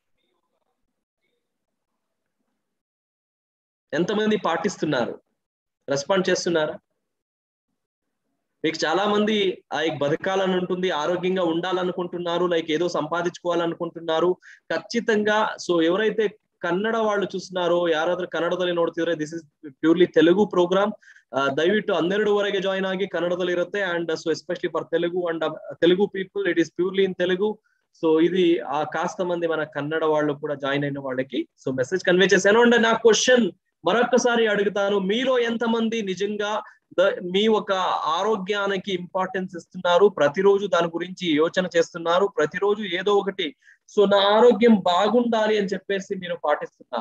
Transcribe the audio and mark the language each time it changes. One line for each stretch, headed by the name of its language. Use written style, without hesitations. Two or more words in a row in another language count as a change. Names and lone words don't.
Telugu: ఎంతమంది పాటిస్తున్నారు? రెస్పాండ్ చేస్తున్నారా? మీకు చాలా మంది బతకాలని ఉంటుంది, ఆరోగ్యంగా ఉండాలనుకుంటున్నారు, లైక్ ఏదో సంపాదించుకోవాలనుకుంటున్నారు ఖచ్చితంగా. ఎవరైతే ಕನ್ನಡ వాళ్ళు చూస్తున్నాರೋ,
Kannada: ಯಾರಾದ್ರೂ ಕನ್ನಡದಲ್ಲಿ ನೋಡ್ತಿದ್ರೆ,
English: this is purely Telugu program.
Kannada: ದಯವಿಟ್ಟು 12ವರೆಗೆ ಜಾಯಿನ್ ಆಗಿ, ಕನ್ನಡದಲ್ಲಿ ಇರುತ್ತೆ.
English: and especially for Telugu and Telugu people it is purely in Telugu.
Telugu: ఇది కాస్త మంది మన కన్నడ వాళ్ళు కూడా జాయిన్ అయిన వాళ్ళకి
English: message convey
Telugu: చేశాను. అండ్ నా క్వశ్చన్ మరొకసారి అడుగుతాను, మీలో ఎంతమంది నిజంగా మీ ఒక ఆరోగ్యానికి ఇంపార్టెన్స్ ఇస్తున్నారు, ప్రతిరోజు దాని గురించి యోచన చేస్తున్నారు, ప్రతిరోజు ఏదో ఒకటి నా ఆరోగ్యం బాగుండాలి అని చెప్పేసి మీరు పాటిస్తున్నారు?